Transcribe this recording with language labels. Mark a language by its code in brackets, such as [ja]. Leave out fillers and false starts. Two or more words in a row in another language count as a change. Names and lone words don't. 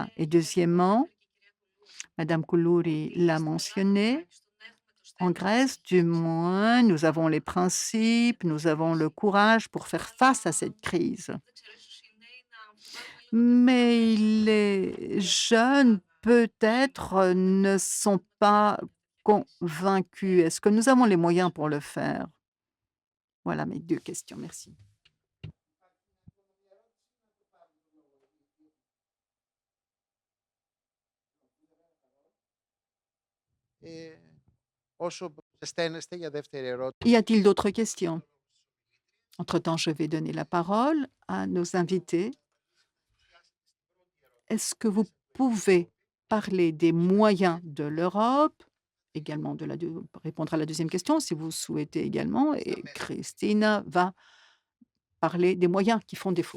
[fr] Et deuxièmement, Madame Koulouri l'a mentionné, en Grèce, du moins, nous avons les principes, nous avons le courage pour faire face à cette crise. Mais les jeunes, peut-être, ne sont pas convaincus. Est-ce que nous avons les moyens pour le faire? Voilà mes deux questions. Merci. [el] Όσο ζεσταίνεστε για δεύτερη ερώτηση, [fr] Y a-t-il d'autres questions? Entre-temps, je vais donner la parole à nos invités. Est-ce que vous pouvez parler des moyens de l'Europe, également répondre à la deuxième question si vous souhaitez également, et Christina va parler des moyens qui font défaut.